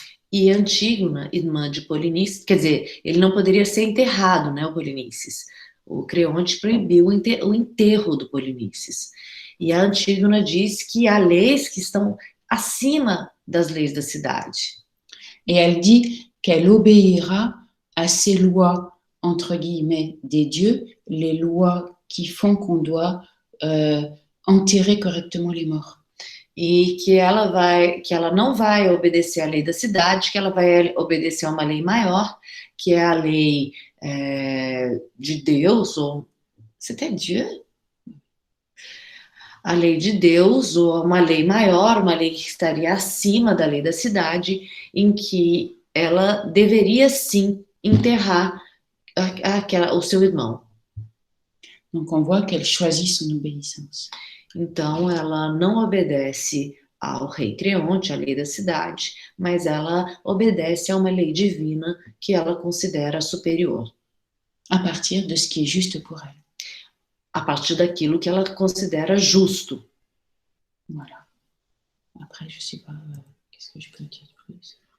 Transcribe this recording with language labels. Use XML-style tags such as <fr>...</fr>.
<pt>E Antígona, irmã de Polinices, quer dizer, ele não poderia ser enterrado, né, o Polinices. O Creonte proibiu o enterro do Polinices. E a Antígona diz que há leis que estão acima das leis da cidade.</pt> <fr>Et elle dit qu'elle obéira à ces lois, entre guillemets, des dieux, les lois qui font qu'on doit enterrer correctement les morts.</fr> <pt>E que ela não vai obedecer à lei da cidade, que ela vai obedecer a uma lei maior, que é a lei de Deus, ou você tem Dieu? A lei de Deus, ou uma lei maior, uma lei que estaria acima da lei da cidade, em que ela deveria sim enterrar o seu irmão.</pt> <fr>Donc on voit qu'elle choisit son obéissance.</fr> <pt>Então, ela não obedece ao rei Creonte, à lei da cidade, mas ela obedece a uma lei divina que ela considera superior.</pt> <fr>À partir de ce qui est juste pour elle.</fr> <pt>A partir daquilo que ela considera justo.</pt> <fr>Voilà. Après, je sais pas, qu'est-ce que je peux dire de plus?</fr>